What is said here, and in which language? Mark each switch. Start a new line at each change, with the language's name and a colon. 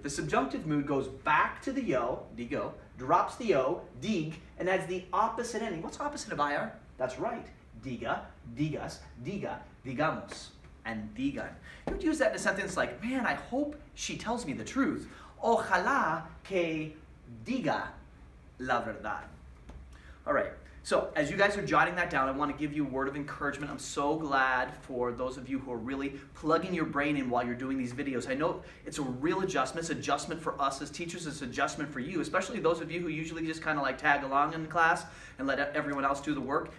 English: The subjunctive mood goes back to the yo, digo, drops the o, dig, and adds the opposite ending. What's opposite of IR? That's right.
Spanish: Diga, digas, diga, digamos, and digan.
English: You would use that in a sentence like, man, I hope she tells me the truth.
Spanish: Ojalá que diga la verdad.
English: All right. So, as you guys are jotting that down, I want to give you a word of encouragement. I'm so glad for those of you who are really plugging your brain in while you're doing these videos. I know it's a real adjustment. It's adjustment for us as teachers. It's adjustment for you, especially those of you who usually just kind of like tag along in class and let everyone else do the work.